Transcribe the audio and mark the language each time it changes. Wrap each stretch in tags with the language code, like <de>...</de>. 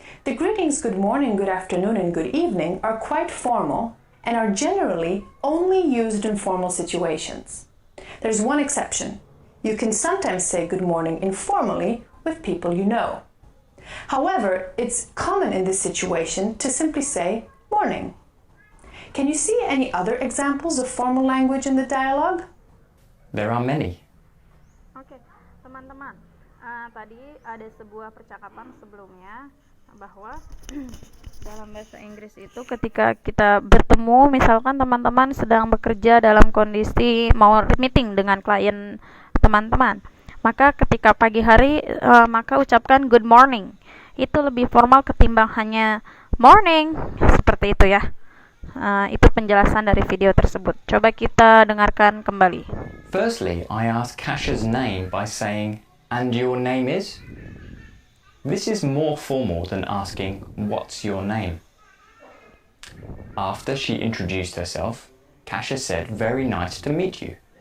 <en>The greetings good morning, good afternoon, and good evening are quite formal and are generally only used in formal situations. There's one exception. You can sometimes say good morning informally with people you know. However, it's common in this situation to simply say morning. Can you see any other examples of formal language in the dialogue? There are many.</en> <id>Oke, teman-teman, tadi ada sebuah percakapan sebelumnya bahwa dalam bahasa Inggris itu ketika kita bertemu, misalkan teman-teman sedang bekerja dalam kondisi mau meeting dengan klien teman-teman, maka ketika pagi hari maka ucapkan good morning. Itu lebih formal ketimbang hanya morning, seperti itu ya. Itu penjelasan dari video tersebut. Coba kita dengarkan kembali.</id> <en>Firstly, I asked Kasha's name by saying, "And your name is?" This is more formal than asking, "What's your name?" After she introduced herself, Kasha said, "Very nice to meet you."</en>